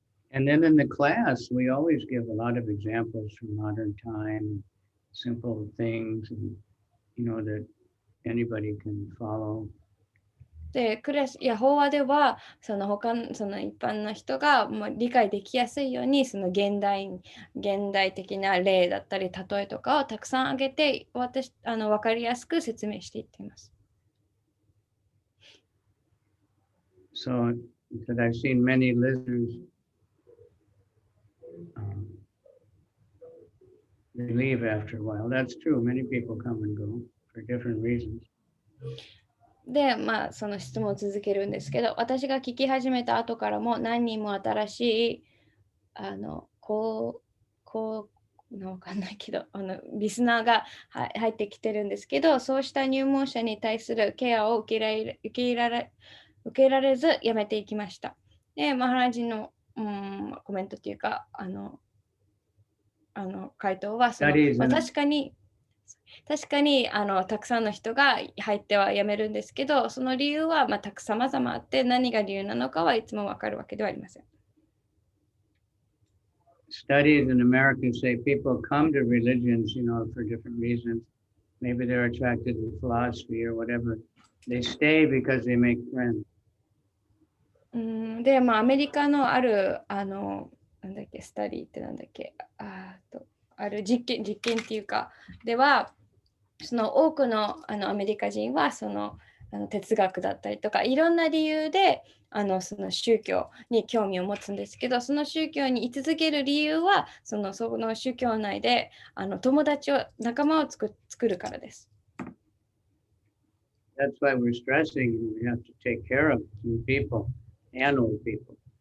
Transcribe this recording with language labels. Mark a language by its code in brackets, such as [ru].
[en] And then in the class, we always give a lot of examples from modern time, simple things, and, that anybody can follow. [ja] で、クラスや法話では、その一般の人がもう理解できやすいように、その現代的な例だったり、例えとかをたくさん挙げて、分かりやすく説明していっています。 [en] So, that I've seen many listeners they leave after a while. That's true. Many people come and go for different reasons. [ja] で、その質問を続けるんですけど、私が聞き始めた後からも何人も新しい、わかんないけど、リスナーが入ってきてるんですけど、そうした入門者に対するケアを受け入れられずやめていきました。で、マハラジの、コメントというか、回答は確かにたくさんの人が入ってはやめるんですけど、その理由は様々あって、何が理由なのかはいつもわかるわけではありません。 [en] Studies in America say people come to religions, for different reasons. Maybe they're attracted to philosophy or whatever. They stay because they make friends. [ja] で、アメリカのある、なんだっけ、スタディってなんだっけ、ある実験っていうか、では、その多くのアメリカ人は哲学だったりとかいろんな理由でその宗教に興味を持つんですけど、その宗教に居続ける理由はその宗教内で仲間を作るからです。 [en] That's why we're stressing we have to take care of new people and old people.